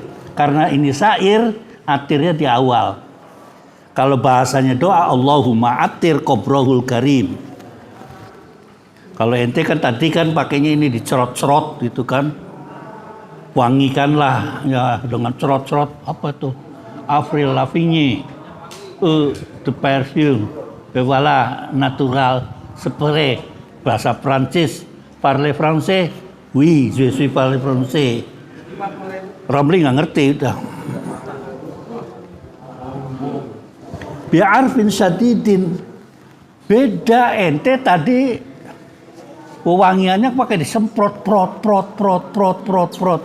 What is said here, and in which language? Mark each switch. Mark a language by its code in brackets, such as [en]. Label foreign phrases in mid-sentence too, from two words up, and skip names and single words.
[id] Karena ini syair, atirnya di awal. Kalau bahasanya doa, [ar] اللهم عطر قبره الكريم. [id] Kalau ente kan tadi kan pakainya ini dicerot-cerot gitu kan. Wangikanlah ya dengan cerot-cerot apa tuh? Avril Lavigne. [en] The perfume. Voilà, natural spray. [id] Bahasa Prancis. [fr] Parle français? Oui, je suis parle français. [id] Romli nggak ngerti udah. [ar] بعرف شديد. [id] Beda ente tadi wewangiannya pakai disemprot prot.